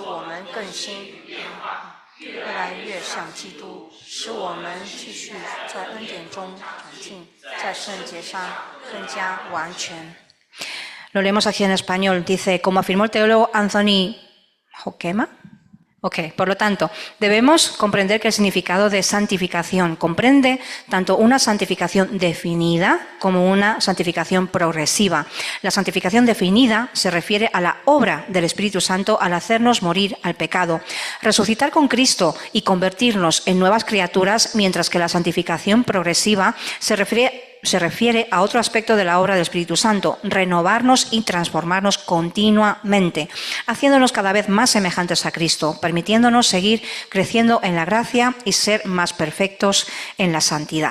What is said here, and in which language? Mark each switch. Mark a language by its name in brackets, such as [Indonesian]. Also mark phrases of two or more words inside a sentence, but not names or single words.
[Chinese] 我们更新，越来越像基督，使我们继续在恩典中长进，在圣洁上更加完全。 [Spanish] Lo leemos aquí en español. Dice, como afirmó el teólogo Anthony Hoekema. Ok, por lo tanto, debemos comprender que el significado de santificación comprende tanto una santificación definida como una santificación progresiva. La santificación definida se refiere a la obra del Espíritu Santo al hacernos morir al pecado, resucitar con Cristo y convertirnos en nuevas criaturas, mientras que la santificación progresiva se refiere a otro aspecto de la obra del Espíritu Santo, renovarnos y transformarnos continuamente, haciéndonos cada vez más semejantes a Cristo, permitiéndonos seguir creciendo en la gracia y ser más perfectos en la santidad.